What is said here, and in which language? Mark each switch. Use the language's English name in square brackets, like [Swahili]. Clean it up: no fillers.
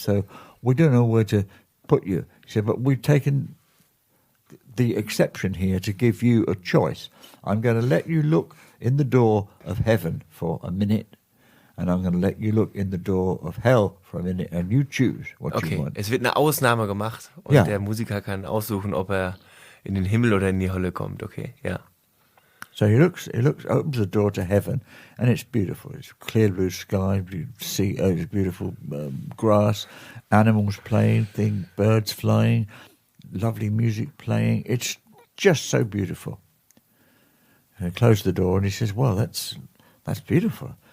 [English] So we don't know where to put you. He said, but we've taken the exception here to give you a choice. I'm going to let you look in the door of heaven for a minute, and I'm going to let you look in the door of hell for a minute, and you choose what you want. [German] Es wird eine Ausnahme gemacht und der Musiker kann aussuchen, ob in den Himmel oder in die Hölle kommt. Okay, ja. [English] So he opens the door to heaven, and it's beautiful. It's clear blue sky, it's beautiful grass, animals playing, birds flying, lovely music playing. It's just so beautiful. And he closed the door, and he says, well, that's beautiful.